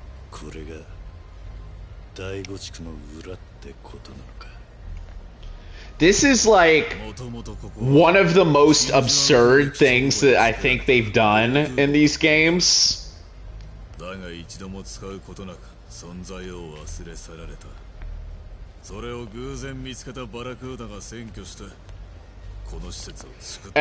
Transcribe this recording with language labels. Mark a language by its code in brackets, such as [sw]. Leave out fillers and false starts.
[ja] これが第五地区の裏ってことなのか。 [en] This is like one of the most absurd things that I think they've done in these games. [ja] だが一度も使うことなく存在を忘れ去られた。それを偶然見つけたバラクーダが占拠してこの施設を作った。